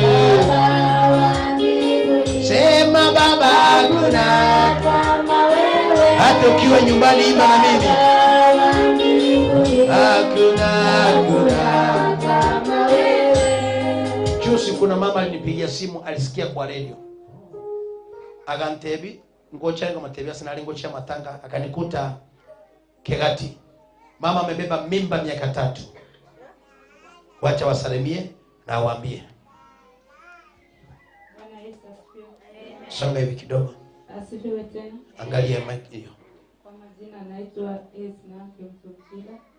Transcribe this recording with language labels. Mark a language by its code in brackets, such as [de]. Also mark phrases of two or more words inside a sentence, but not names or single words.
[sw] Sema Baba, hakuna hata ukiwa nyumbani, imba na mimi. Hakuna Juzi kuna mama alinipigia simu, alisikia kwa radio. [guz] Agantebi ngocha ngo matebia sinali ngocha matanga, akanikuta Kegati. [sw] Mama amebeba mimba miaka 3. Wacha wasalimie na waambie. Bwana Yesu asifiwe. Songa hivi kidogo. Asifiwe tena. Angalia mic hiyo. Kwa majina naitwa Esna Kimtukila.